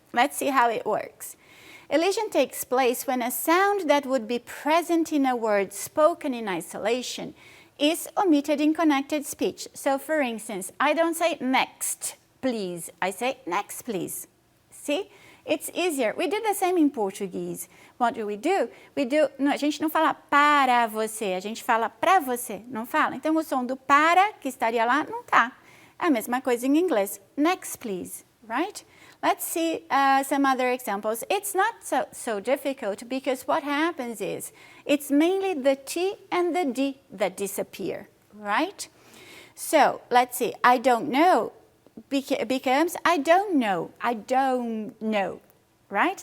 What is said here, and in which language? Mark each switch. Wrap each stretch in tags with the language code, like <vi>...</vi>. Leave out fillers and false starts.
<en>Let's see how it works. Elision takes place when a sound that would be present in a word spoken in isolation is omitted in connected speech. So for instance, I don't say next, please. I say next, please. See? It's easier. We do the same in Portuguese. What do?</en> <pt>A gente não fala para você, a gente fala pra você, não fala? Então o som do para, que estaria lá, não tá. É a mesma coisa em inglês.</pt> <en>Next, please, right? Let's see some other examples. It's not so difficult because what happens is it's mainly the T and the D that disappear, right? So let's see. I don't know becomes I don't know, right?</en>